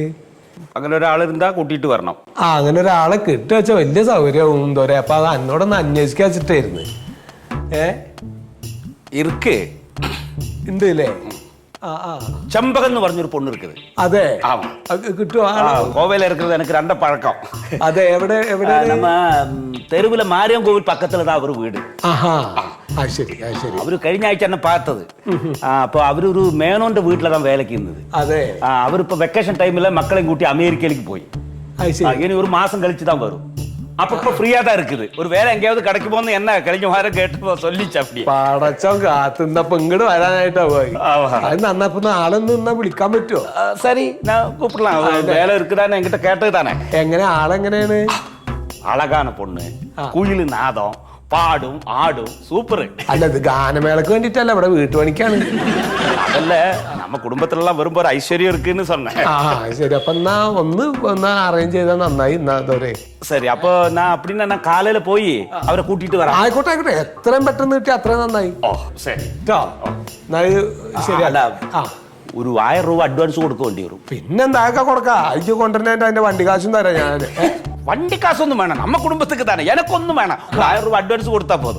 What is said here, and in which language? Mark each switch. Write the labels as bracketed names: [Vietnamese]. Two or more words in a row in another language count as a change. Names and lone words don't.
[Malayalam] അങ്ങനെ ഒരാളെന്താ കൂട്ടിയിട്ട് വരണം. അങ്ങനെ ഒരാളെ കിട്ടുക വെച്ചാൽ വലിയ സൗകര്യവും എന്തോരെ. അപ്പൊ അത് എന്നോടൊന്ന് അന്വേഷിക്കാൻ വെച്ചിട്ടായിരുന്നു. ഇർക്ക് ഉണ്ട് അല്ലേ? ചെമ്പകം എന്ന് പറഞ്ഞൊരു പൊണ്ണ് ഇരിക്കുന്നത്. അതെ കിട്ടുമോ? [Tamil] கோவையில இருக்கிறது எனக்கு ரெண்ட பழக்கம். [Malayalam] അതെ എവിടെ എവിടെ? [Tamil] நம்ம தெருவுல மாரியம் கோவில் பக்கத்துல தான் அவரு வீடு. [Malayalam] ശരി ശരി. അവര് കഴിഞ്ഞ ആഴ്ച എന്നെ പാത്തത്. അപ്പൊ അവരൊരു മേനോന്റെ വീട്ടിലാണ് വേലക്ക് ഇരുന്നത്. അതെ. അവരിപ്പോ വെക്കേഷൻ ടൈമില് മക്കളെയും കൂട്ടി അമേരിക്കയിലേക്ക് പോയി. ഇനി ഒരു മാസം കழிச்சுதான் വരും. [Tamil] அப்ப இப்ப ஃப்ரீயா தான் இருக்குது. ஒரு வேலை எங்கேயாவது கடைக்கு போன்னு என்ன കഴിഞ്ഞ வாரம் கேட்டு சொல்லிச்சு. அப்படி [Malayalam] പടച്ചോ കാത്തുന്നപ്പോ ഇങ്ങോട്ട് വരാനായിട്ടാ പോയി. അത് നന്നപ്പോ ആളൊന്നും നിന്നാ വിളിക്കാൻ പറ്റുമോ? [Tamil] சரி நான் கூப்பிடலாம். வேலை இருக்குதான்னு என்கிட்ட கேட்டது தானே. [Malayalam] എങ്ങനെ ആളെങ്ങനെയാണ്? [Tamil] அழகான பொண்ணு, குயில் நாதம், பாடும் ஆடும் சூப்பர். [Malayalam] അല്ല ഇത് ഗാനമേളക്ക് വേണ്ടിട്ടല്ല, ഇവിടെ വീട്ടുപണിക്കാണ്. അതല്ല നമ്മ കുടുംബത്തിലെല്ലാം വരുമ്പോ ഒരു ഐശ്വര്യം [Tamil] இருக்குன்னு சொன்னேன். [Malayalam] ശരി. അപ്പൊ എന്നാ ഒന്ന് അറേഞ്ച് ചെയ്താൽ നന്നായി. [Tamil] சரி அப்போ நான் அப்படின்னா நான் காலையில போய் அவரை கூட்டிட்டு வரேன். [Malayalam] ആയിക്കോട്ടെ ആയിക്കോട്ടെ. എത്രയും പെട്ടെന്ന് കിട്ടി അത്രയും നന്നായി. ഓ ശരി. ശരി. ഒരു 1000 രൂപ അഡ്വാൻസ് കൊടുക്കേണ്ടി വരും. പിന്നെന്താ കൊടുക്കാം. അയച്ചു കൊണ്ടുവരുന്നതിന്റെ അതിന്റെ വണ്ടി കാശും തരാം ഞാൻ. വണ്ടി കാശൊന്നും വേണം, നമ്മ കുടുംബത്തേക്ക് തന്നെ. എനക്കൊന്നും വേണം. 1000 രൂപ അഡ്വാൻസ് കൊടുത്താ പോതും.